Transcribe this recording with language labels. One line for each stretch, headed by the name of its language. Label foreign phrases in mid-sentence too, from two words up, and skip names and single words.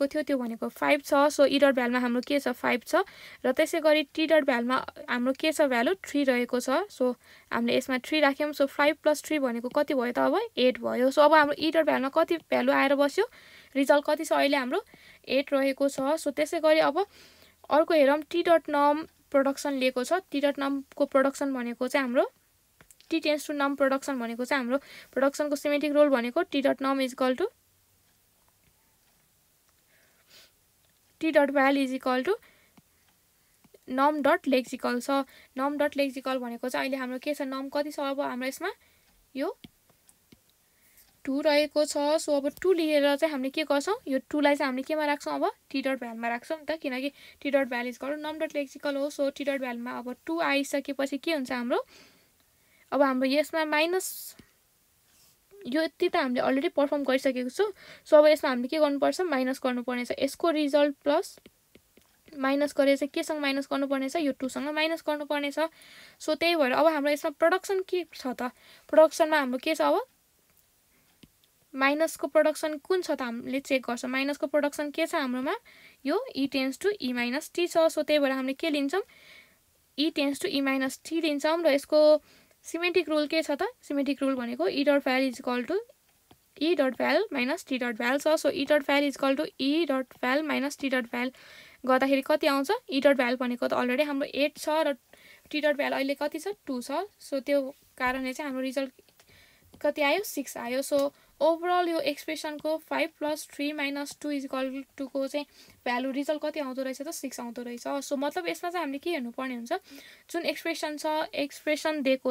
Nepali: थियो त्यो भनेको 5 छ सो
English: e dot
Nepali: भ्यालमा हाम्रो के छ 5 छ र त्यसै गरी
English: t dot
Nepali: भ्यालमा हाम्रो के छ भ्यालु 3 रहेको छ सो हामीले यसमा 3 राख्यौँ सो 5 + 3 भनेको कति भयो त अब 8 भयो सो अब हाम्रो
English: e dot
Nepali: भ्यालमा कति भ्यालु आएर बस्यो रिजल्ट कति छ अहिले हाम्रो 8 रहेको छ सो त्यसै गरी अब अर्को हेरौँ
English: t dot num production
Nepali: लिएको छ t.num को प्रोडक्सन भनेको चाहिँ हाम्रो t
English: tends to
Nepali: num प्रोडक्सन भनेको चाहिँ हाम्रो प्रोडक्सनको
English: semantic role
Nepali: भनेको t.num
English: is equal to
Nepali: t.val
English: is equal to
Nepali: num.lexical छ num.lexical भनेको चाहिँ अहिले हाम्रो के छ num कति छ अब हाम्रो यसमा यो 2 रहेको छ सो अब 2 लिएर चाहिँ हामीले के गर्छौं यो 2 लाई चाहिँ हामीले केमा राख्छौं अब t.val मा राख्छौं नि त किनकि t.val
English: is equal to
Nepali: num.lexical हो सो t.val मा अब 2 आइसकेपछि के हुन्छ हाम्रो अब हाम्रो यसमा माइनस यो यति त हामीले
English: already perform
Nepali: गरिसकेको छु सो अब यसमा हामीले के गर्नुपर्छ माइनस गर्नुपर्ने छ यसको रिजल्ट प्लस माइनस गरे चाहिँ के सँग माइनस गर्नुपर्ने छ यो 2 सँग माइनस गर्नुपर्ने छ सो त्यही भएर अब हाम्रो यसमा प्रोडक्सन के छ त प्रोडक्सनमा हाम्रो के छ अब माइनस को प्रोडक्सन कुन छ त हामीले चेक गर्छौं माइनस को प्रोडक्सन के छ हाम्रोमा यो e
English: tends to
Nepali: e माइनस t छ सो त्यही भएर हामीले के लिन्छौं e
English: tends to
Nepali: e माइनस t लिन्छौं र यसको
English: semantic rule
Nepali: के छ त सिमेन्टिक रुल भनेको e.val
English: is equal to
Nepali: e.val माइनस t.val छ सो e.val
English: is equal to
Nepali: e.val माइनस t.val गर्दाखेरि कति आउँछ e.val भनेको त अलरेडी हाम्रो 8 छ र t.val अहिले कति छ 2 छ सो त्यो कारणले चाहिँ हाम्रो रिजल्ट कति आयो 6 आयो सो ओभरअल यो एक्सप्रेसनको 5 + 3 - 2 = 2 को चाहिँ भ्यालु रिजल्ट कति आउँदो रहेछ त 6 आउँदो रहेछ सो मतलब यसमा चाहिँ हामीले के हेर्नु पर्ने हुन्छ जुन एक्सप्रेसन छ एक्सप्रेसन दिएको